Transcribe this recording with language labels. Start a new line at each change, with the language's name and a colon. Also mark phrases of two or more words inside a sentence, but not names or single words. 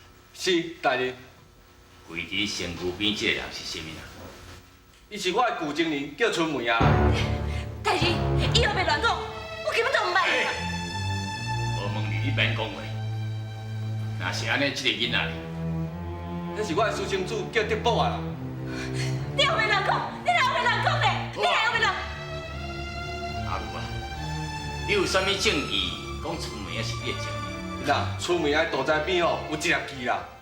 Min Nan Chinese: 是大人，规伫身躯边这个人是啥物人？伊是我的旧情人，叫春梅啊。大人，以后别乱讲，我根本都唔捌你。无问你，你免讲话。若是安尼，这个囡仔咧，那是我的私生子，叫德宝啊。你后别乱讲，你哪后别乱讲咧？你哪后别乱？阿牛啊，你有啥物证据讲春梅啊是你的情人？那春梅啊肚脐边哦有一粒痣啦。